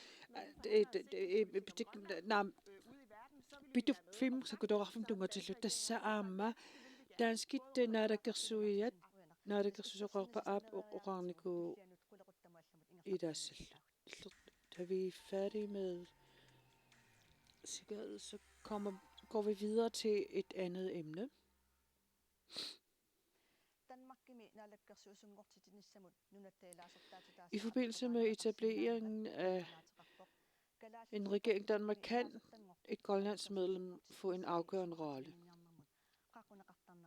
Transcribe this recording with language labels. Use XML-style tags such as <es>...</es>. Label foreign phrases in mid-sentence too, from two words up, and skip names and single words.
<kl>naam pituffim sakkutuarfum tungatillu tassa aamma danskit naalakkersuisoqarpa aap oqarniku idaassalla.</kl> <da>Da vi er færdige med sikkerhed, så går vi videre til et andet emne. I forbindelse med etableringen af en regering Danmark kan et grønlandsk medlem få en afgørende rolle.</da>